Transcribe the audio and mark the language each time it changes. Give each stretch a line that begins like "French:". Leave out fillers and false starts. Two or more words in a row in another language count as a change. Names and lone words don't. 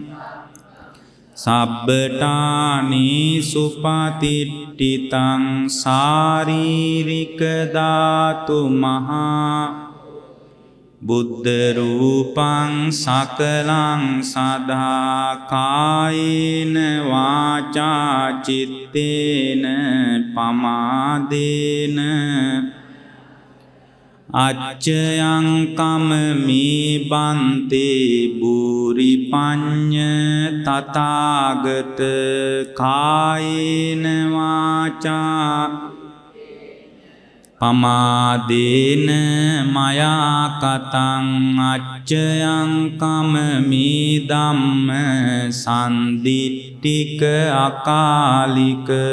Pali: සබ්බඨානි සුපතිට්ඨිතං සාරීරික ධාතු මහා බුද්ධ රූපං සකලං සදා කායේන වාචා චිත්තේන පමාදේන අච්චයං කමමේ බන්තේ බුරි පඤ්ඤ තථාගත කායේන වාචා පමාදේන මයා කතං අච්චයං කමමේ ධම්ම සම්දිට්ඨික අකාලික